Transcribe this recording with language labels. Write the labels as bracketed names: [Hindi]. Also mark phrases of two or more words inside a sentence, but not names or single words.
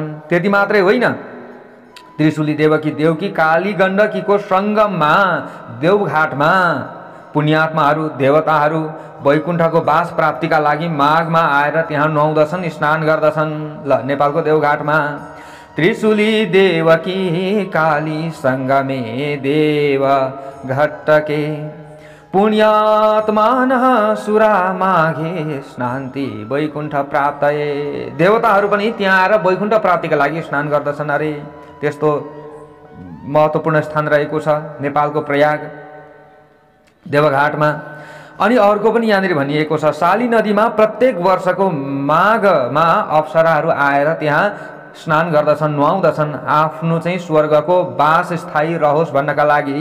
[Nepali] त्यति मात्रै होइन, त्रिशूली देवकी काली गण्डकीको सङ्गममा देवघाटमा पुण्यात्माहरू देवताहरू वैकुण्ठको वास प्राप्तिका लागि माघमा आएर त्यहाँ नुहाउँदछन्, स्नान गर्दछन्। ल, नेपालको देवघाटमा [Sanskrit] त्रिशूली देवकी काली सङ्गमे देव घट्टके पुण्यात्मानः सुरा माघे स्नान्ति वैकुण्ठ प्राप्तये। [Nepali] देवताहरू पनि त्यहाँ आएर वैकुण्ठ प्राप्तिका लागि स्नान गर्दछन्। अरे त्यस्तो महत्त्वपूर्ण स्थान रहेको छ नेपालको प्रयाग देवघाटमा। अनि अर्को पनि यहाँनिर भनिएको छ, शाली नदीमा प्रत्येक वर्षको माघमा अप्सराहरू आएर त्यहाँ स्नान गर्दछन्, नुहाउँदछन्, आफ्नो चाहिँ स्वर्गको वास स्थायी रहोस् भन्नका लागि।